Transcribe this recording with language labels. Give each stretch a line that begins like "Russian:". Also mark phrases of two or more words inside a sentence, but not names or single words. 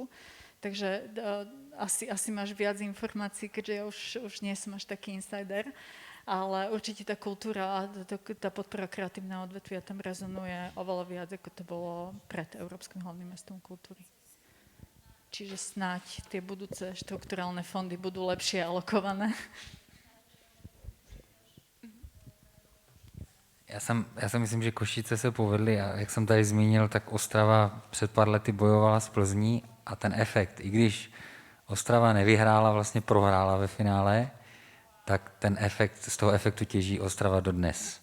Slovak: Takže asi máš viac informácií, keďže ja už nie som až taký insider, ale určite tá kultúra a tá podpora kreatívneho odvetvia tam rezonuje oveľa viac, ako to bolo pred Európskym hlavným mestom kultúry. Čiže snáď tie budúce štrukturálne fondy budú lepšie alokované.
Czech: Já si myslím, že Košice se povedly a jak jsem tady zmínil, tak Ostrava před pár lety bojovala s Plzní a ten efekt, i když Ostrava nevyhrála, vlastně prohrála ve finále, tak ten efekt, z toho efektu těží Ostrava dodnes.